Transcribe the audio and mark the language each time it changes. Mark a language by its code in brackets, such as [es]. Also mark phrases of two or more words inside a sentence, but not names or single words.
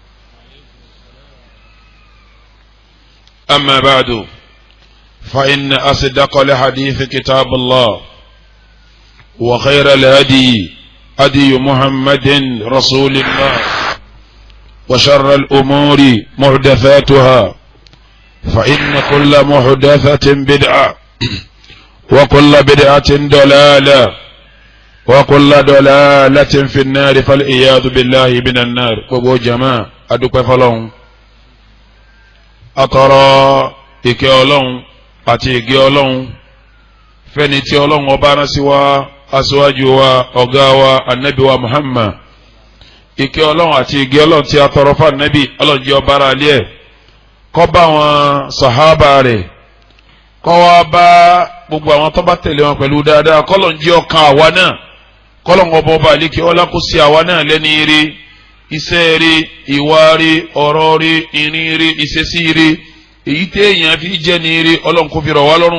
[ar] أما بعد، فإن أصدق الحديث كتاب الله، وخير الهدي هدي محمد رسول الله، وشر الأمور محدثاتها، فإن كل محدثة بدعة، وكل بدعة ضلالة، وكل ضلالة في النار، فالعياذ بالله من النار. [yo] gbogbo jama adúpẹ́ fọ́lọ́run, atọrọ ìkẹ́ Ọlọ́run àti ìgẹ́ Ọlọ́run fẹ́ni tí Ọlọ́run ọba rán sí wa, aṣíwájú wa, ọ̀gá wa, Ànábì wa Muhammad. Ìkẹ́ Ọlọ́run àti ìgẹ́ Ọlọ́run tí a tọrọ fún Ànábì, Ọlọ́run jẹ́ ọba ara alẹ́ ẹ̀, kó bá wọn sàhábà rẹ̀, kó wá bá gbogbo àwọn tó bá tẹ̀lé wọn pẹ̀lú dáadáa, k'Ọlọ́run jẹ́ ọkàn àwa náà, k'Ọlọ́run ọba àlékè ọlá kó sí àwa náà lẹ́ni ire, iṣẹ́ ire, ìwà ire, ọ̀rọ̀ ire, ìrìn ire, ìṣesí ire, èyí tẹ́ èèyàn fi jẹ́ ní ire, Ọlọ́run kó fi rọ̀ wá lọ́rùn.